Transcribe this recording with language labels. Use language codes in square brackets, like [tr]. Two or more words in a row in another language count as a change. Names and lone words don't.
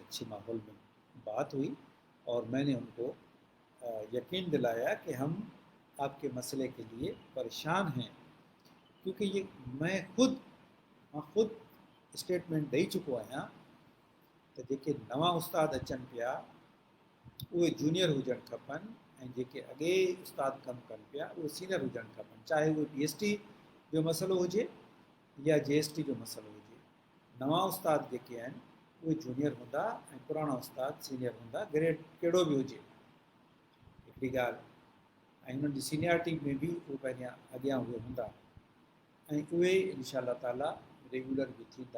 [ur] اچھی ماحول میں بات ہوئی، اور میں نے ان کو یقین دلایا کہ ہم آپ کے مسئلے کے لیے پریشان ہیں، کیونکہ یہ میں خود اسٹیٹمنٹ دے چکو آیا تو دیکھیے [sd] نواں استاد اچن پیا وہ جونیئر ہوجن کھپن، जेके अॻे उस्ताद कमु कनि पिया उहे सीनियर हुजणु खपनि، चाहे उहे PhD जो मसइलो हुजे या JST जो मसइलो हुजे। नवां उस्ताद जेके आहिनि उहे जूनियर हूंदा ऐं पुराणा उस्ताद सीनियर हूंदा, ग्रेड कहिड़ो बि हुजे। हिकिड़ी ॻाल्हि, ऐं हुननि जी सीनियरिटी में बि उहे पंहिंजा अॻियां उहे हूंदा, ऐं उहे [ar] إن شاء الله تعالى [sd] रेगुलर बि थींदा।